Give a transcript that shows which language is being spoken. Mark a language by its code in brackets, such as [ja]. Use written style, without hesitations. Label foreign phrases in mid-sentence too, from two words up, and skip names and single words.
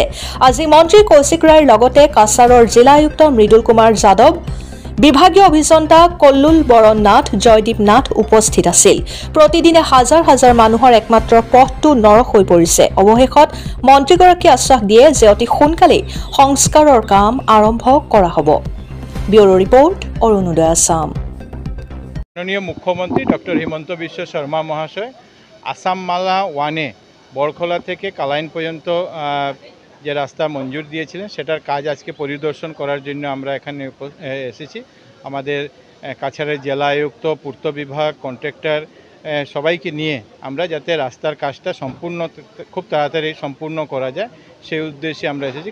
[as] আজি মন্ত্ৰী কৌশিক ৰায়ৰ লগতে কাছাৰৰ জিলা আয়ুক্ত মৃদুল কুমাৰ যাদৱ, বিভাগীয় অভিযন্তা কল্লুল বৰণ নাথ, জয়দীপ নাথ উপস্থিত আছিল। প্ৰতিদিনে হাজাৰ হাজাৰ মানুহৰ একমাত্ৰ পথটো নৰক হৈ পৰিছে। অৱশেষত মন্ত্ৰীগৰাকীয়ে আশ্বাস দিয়ে যে অতি সোনকালেই সংস্কাৰৰ কাম আৰম্ভ কৰা হ'ব। ব্যুৰো ৰিপৰ্ট, অৰুণোদয় আসাম। [bn] মাননীয় মুখ্যমন্ত্রী ডক্টর হিমন্ত বিশ্ব শর্মা মহাশয় আসাম মালা ওয়ানে বরখলা থেকে কালাইন পর্যন্ত যে রাস্তা মঞ্জুর দিয়েছিলেন সেটার কাজ আজকে পরিদর্শন করার জন্য আমরা এখানে এসেছি। আমাদের কাছাড়ের জেলা আয়ুক্ত, পূর্ত বিভাগ, কন্ট্রাক্টর সবাইকে নিয়ে আমরা যাতে রাস্তার কাজটা সম্পূর্ণ খুব তাড়াতাড়ি সম্পূর্ণ করা যায় সেই উদ্দেশ্যে আমরা এসেছি।